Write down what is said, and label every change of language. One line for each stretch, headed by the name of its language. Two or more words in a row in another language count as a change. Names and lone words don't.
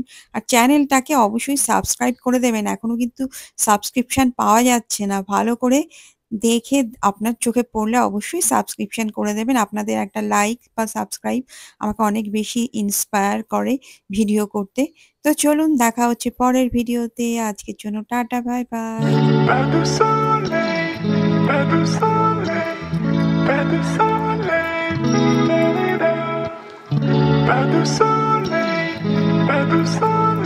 Bangla: আর চ্যানেলটাকে অবশ্যই সাবস্ক্রাইব করে দেবেন। এখনো কিন্তু সাবস্ক্রিপশন পাওয়া যাচ্ছে না। ভালো করে দেখে আপনার চোখে পড়লে অবশ্যই সাবস্ক্রিপশন করে দেবেন। আপনাদের একটা লাইক বা সাবস্ক্রাইব আমাকে অনেক বেশি ইন্সপায়ার করে ভিডিও করতে। তো চলুন দেখা হচ্ছে পরের ভিডিওতে। আজকের জন্য টাটা,
English: bye, bye.
French: Pas de soleil, pas de soleil, pas de soleil, pas de soleil, pas de soleil.